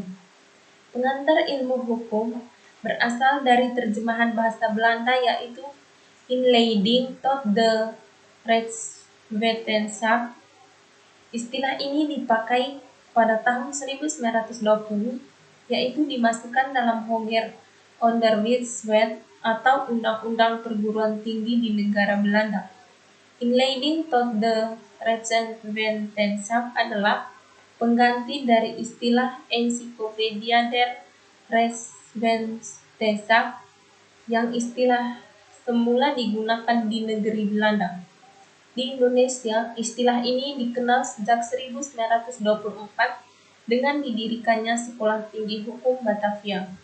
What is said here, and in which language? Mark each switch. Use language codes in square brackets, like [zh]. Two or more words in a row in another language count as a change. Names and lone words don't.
[id] Pengantar ilmu hukum berasal dari terjemahan bahasa Belanda, yaitu [nl] Inleiding tot de Rechtswetenschap. [id] Istilah ini dipakai pada tahun 1920, yaitu dimasukkan dalam Hoger Onderwijswet atau Undang-Undang Perguruan Tinggi di negara Belanda. [nl] Inleiding tot de Rechtswetenschap [id] adalah pengganti dari istilah [nl] Encyclopedia der Rechtswetenschap [id] yang istilah semula digunakan di negeri Belanda. Di Indonesia, istilah ini dikenal sejak 1924 dengan didirikannya Sekolah Tinggi Hukum Batavia.